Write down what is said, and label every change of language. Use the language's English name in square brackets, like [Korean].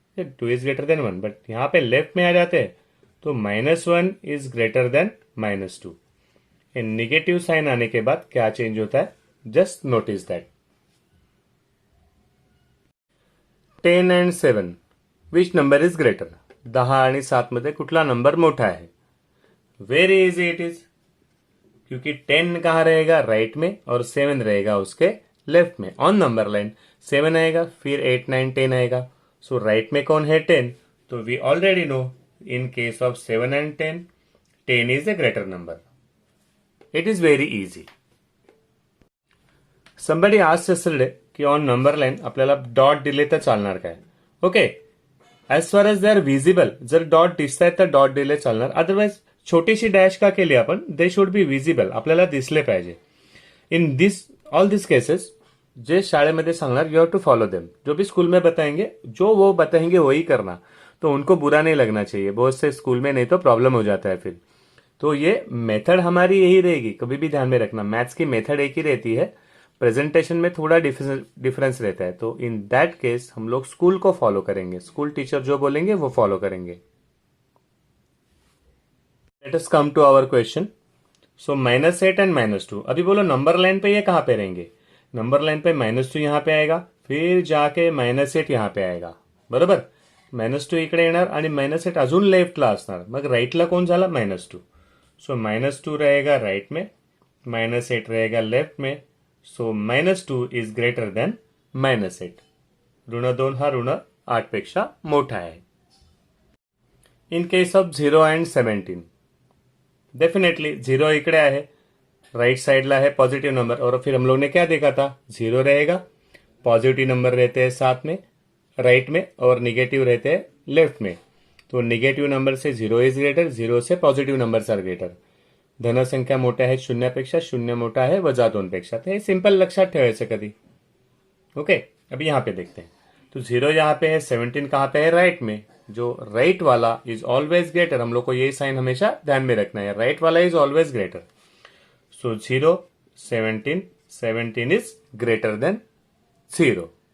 [English] 2 is greater than 1, but [Hindi] यहां पे left में आ जाते हैं तो [English] -1 is greater than -2. [Hindi] Negative sign आने के बाद क्या चेंज होता है, [English] Just notice that. 10 and 7, which number is greater. [Marathi] 10 आणि 7 मध्ये कुठला नंबर मोठा है. [English] very easy it is, [Hindi] क्योंकि 10 कहाँ रहेगा, राइट में, और 7 रहेगा उसके लेफ्ट में. ऑन नंबर लाइन 7 आएगा, फिर 8 9 10 आएगा. सो राइट में कौन है, [English] 10. तो we already know in case of 7 and 10, 10 is a greater number. It is very easy. Somebody asked yesterday [Marathi] की ऑन नंबर लाइन आपल्याला डॉट दिले तर चालणार काय. Okay. [English] as far as they are visible, [Marathi] जर डॉट दिसत आहेत तर डॉट दिले चालणार. अदरवाइज छोटीशी डॅश का केली आपण, [English] they should be visible, [Marathi] आपल्याला दिसले पाहिजे. [English] in this all this cases [Marathi] जे शाळेमध्ये सांगणार, [English] You have to follow them. [Hindi] जो भी स्कूल में बताएंगे, जो वो बताएंगे वही करना. तो उनको बुरा नहीं लगना चाहिए. बहुत से स्कूल में नहीं तो प्रॉब्लम हो जाता है फिर. तो ये मेथड हमारी यही रहेगी, कभी भी ध्यान में रखना. मैथ्स की मेथड एक ही रहती है, प्रेजेंटेशन में थोड़ा डिफरेंस रहता है. तो [English] in that case [Hindi] हम लोग स्कूल को फॉलो करेंगे. स्कूल टीचर जो बोलेंगे वो फॉलो करेंगे. [English] Let us come to our question. [Hindi] So -8 and -2. अभी बोलो नंबर लाइन पे ये कहां पे रहेंगे. नंबर लाइन पे -2 यहां पे आएगा, फिर जाके -8 यहां पे आएगा. बरोबर. [Marathi] -2 इकडे येणार आणि -8 अजून लेफ्टला असणार. मग राईटला कोण झाला, -2. [Hindi] सो -2 रहेगा राइट में, -8 रहेगा लेफ्ट में. [English] So -2 is greater than -8. [Marathi] ऋण 2 हा ऋण 8 पेक्षा मोठा है. [English] in case of 0 and 17, definitely [Marathi] 0 इकडे आहे, राइट साइडला है पॉजिटिव नंबर. [Hindi] और फिर हम लोग ने क्या देखा था, 0 रहेगा, पॉजिटिव नंबर रहते हैं साथ में राइट में, और निगेटिव रहते हैं लेफ्ट में. तो निगेटिव नंबर से [English] 0 is greater, [Hindi] 0 से पॉजिटिव नंबर आर ग्रेटर. [Marathi] धन संख्या मोठ्या आहे 0 पेक्षा, 0 मोठा आहे -2 पेक्षा. तो हे सिंपल लक्षात ठेवायचं कधी. [Hindi] ओके. अभी यहां पे देखते हैं. तो 0 यहां पे है, 17 कहां पे है, राइट में. जो राइट वाला [English] is always greater, [Hindi] हम लोग को ये साइन हमेशा ध्यान में रखना है. [English] Right वाला is always greater. So 0 17, 17 is greater than 0.